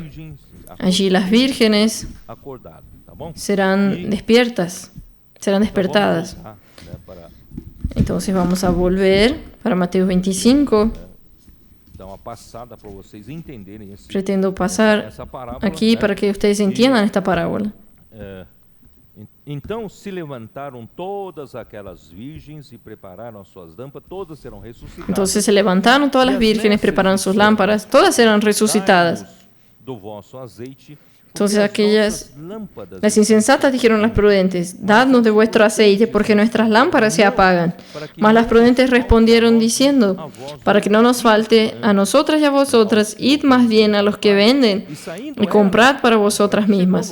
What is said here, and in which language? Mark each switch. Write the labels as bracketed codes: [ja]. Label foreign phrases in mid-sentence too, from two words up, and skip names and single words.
[es] Allí las vírgenes serán despiertas, serán despertadas. Entonces vamos a volver para Mateo 25. Pretendo pasar aquí para que ustedes entiendan esta parábola. [pt] Então se levantaram todas aquelas virgens e prepararam as suas lâmpadas, todas serão ressuscitadas. [es] Entonces se levantaron todas las vírgenes, prepararon sus lámparas, todas serán resucitadas. [pt] Do vosso azeite. [es] Entonces aquellas, las insensatas dijeron a las prudentes: dadnos de vuestro aceite, porque nuestras lámparas se apagan. Mas las prudentes respondieron diciendo: para que no nos falte a nosotras y a vosotras, id más bien a los que venden y comprad para vosotras mismas.